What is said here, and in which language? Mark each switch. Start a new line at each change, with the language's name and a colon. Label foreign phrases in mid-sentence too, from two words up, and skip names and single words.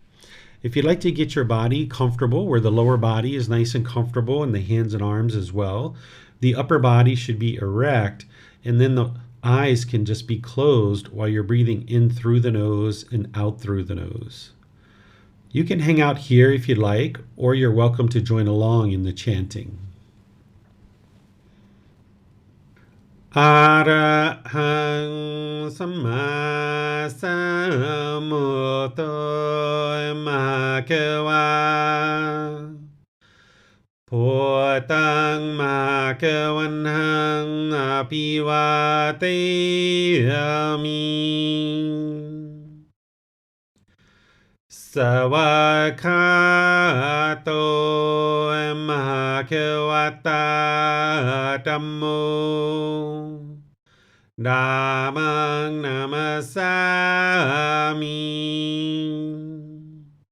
English: If you'd like to get your body comfortable, where the lower body is nice and comfortable and the hands and arms as well, the upper body should be erect, and then the eyes can just be closed while you're breathing in through the nose and out through the nose. You can hang out here if you'd like, or you're welcome to join along in the chanting.
Pali: Arahang Samma Sambuddho Bhagava Bhutang Bhagavanhang Abhivateyami Savakato Bhagavata Dhammo Dhammang Namasami